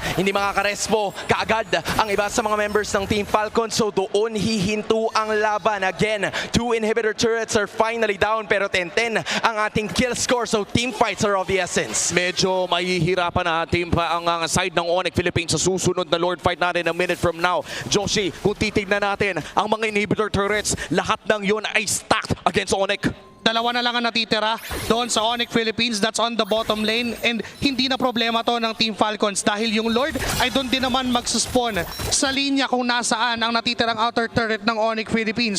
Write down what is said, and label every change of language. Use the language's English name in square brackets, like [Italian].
[Filipino] Hindi makakarespo kaagad ang iba sa mga members ng Team Falcons. So doon hihinto ang laban. [English] Again, 2 inhibitor turrets are finally down, [Filipino] pero 10-10 ang ating [English] kill score. So team fights are of the essence. [Filipino] Medyo mahihirapan na team pa ang side ng Onic Philippines sa susunod na Lord fight natin a minute from now. Joshi, kung titignan natin ang mga inhibitor turrets, lahat ng yun ay stacked against Onic. Dalawa na lang ang natitira doon sa Onic Philippines. [English] That's on the bottom lane. [Filipino] And hindi na problema to ng Team Falcons dahil yung Lord ay doon din naman magsuspawn sa linya kung nasaan ang natitirang outer turret ng Onic Philippines.